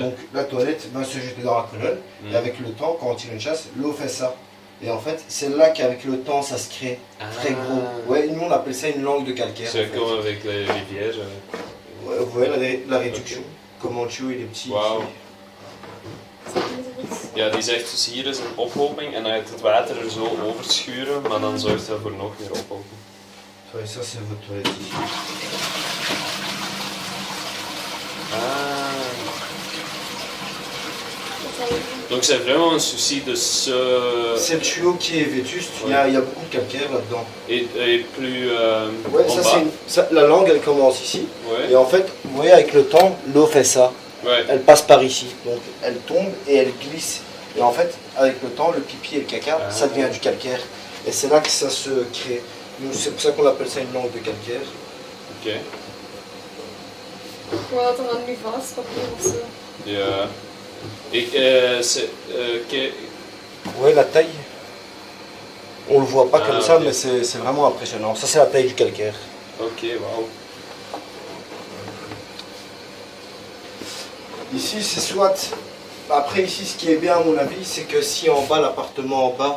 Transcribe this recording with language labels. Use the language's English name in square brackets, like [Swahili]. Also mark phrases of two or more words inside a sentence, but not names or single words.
[French] donc la toilette va se jeter dans la colonne. Mm. Et avec le temps, quand on tire une chasse, l'eau fait ça. Et en fait, c'est là qu'avec le temps, ça se crée très gros. Ouais, nous on appelle ça une langue de calcaire. C'est en fait. comme avec les rivières. Ouais, vous voyez la réduction. Comment le tuyau il est petit. [Dutch] Wauw. [French] ici. [Dutch] Ja, die zegt dus hier is een ophoping en dan gaat het water er zo overschuren, maar dan zorgt dat voor nog meer ophoping. [French] Ouais, ça c'est votre toilette ici. Ah. Donc c'est vraiment un souci de ce... C'est le tuyau qui est vétuste, il y a beaucoup de calcaire là-dedans. Et plus Ouais, en ça bas. c'est la langue elle commence ici. Ouais. Et en fait, vous voyez avec le temps, l'eau fait ça. Ouais. Elle passe par ici. Donc elle tombe et elle glisse. Et en fait, avec le temps, le pipi et le caca, ça devient du calcaire. Et c'est là que ça se crée. Donc, c'est pour ça qu'on appelle ça une langue de calcaire. Ok. [Dutch] Wou dat dan nu vastpapier of zo? Ja. Ik, [French] c'est... Ouais, la taille. On le voit pas Ah, comme ça, ok. mais c'est vraiment impressionnant. Ça, c'est la taille du calcaire. [Dutch] Ok, wauw. [French] Ici, c'est soit... Après, ici, ce qui est bien, à mon avis, c'est que si en bas, l'appartement en bas,